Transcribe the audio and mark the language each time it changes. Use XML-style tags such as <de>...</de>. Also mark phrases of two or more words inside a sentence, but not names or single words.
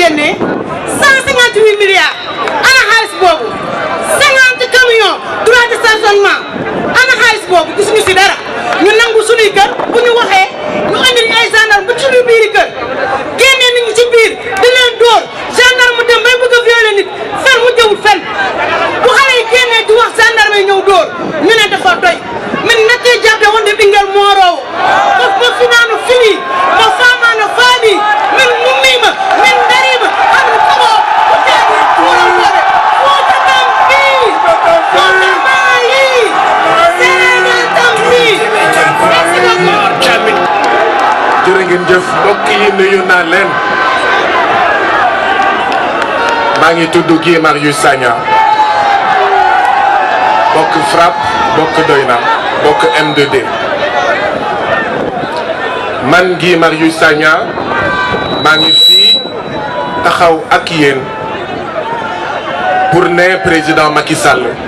<wo>génnee 158 milliards ana xaalis boobu 50 camions droit de stationnement ana xaalis boobu gisuñu si dara ñu nangu suñuy kër bu ñu waxee ñu andi ay gendarme bu suñu biiri kër génnee nit ñi ci biir di leen dóor gendarme dem bay bëgg a violer nit fen mu jëwul fen bu xale yi génnee di wax gendarme yi ñëw dóor ñu ne dafa doy</wo> <ff>min natti jabde wonde ɓinguel moorowo fof mo finano fini mo famano faami min mummima min darima hami koɓo ko jaadi tuurankoɓe Fouta tampi Fouta maayi Sénégal tampi</ff> <fr>merci beaucoup</fr> <wo>jërë ngeen jëf mbokk yi nuyu naa leen maa ngi tudd Guy Marius Sagna bokk FRAPP bokk Doyna bokk M2D man Guy Marius Sagna maa ngi fii taxaw ak yéen pour ne président Macky Sall</wo>